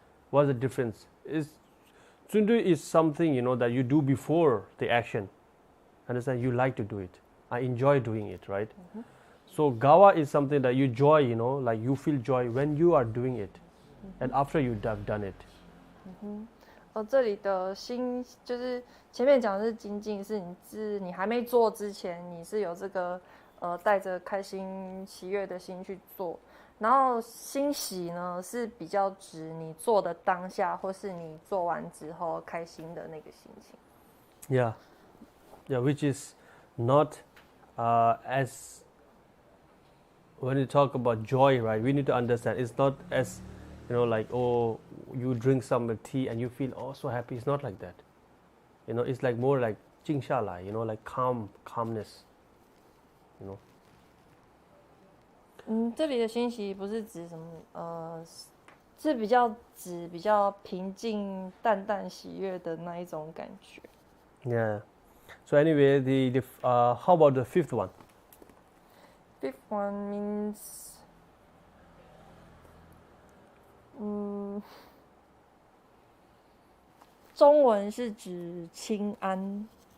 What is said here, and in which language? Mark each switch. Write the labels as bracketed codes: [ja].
[en] What's the difference? Tsundu is something that you do before the action. Understand? You like to do it. I enjoy doing it, right? So gawa is something that you joy, like you feel joy when you are doing it, and after you have done it. [zh] 这里的心就是前面讲的是精进，是你还没做之前，你是有这个带着开心喜悦的心去做。然后欣喜呢是比较指你做的当下，或是你做完之后开心的那个心情。 [en] Yeah, which is not as when you talk about joy, right? We need to understand it's not as like, oh, you drink some tea and you feel so happy. It's not like that. It's like more like [zh] 静下来, [en] like calmness. [zh] 这里的欣喜不是指什么是比较指比较平静、淡淡喜悦的那一种感觉。 [en] Yeah. So anyway, the how about the fifth one? Fifth one means [zh] 中文是指清安。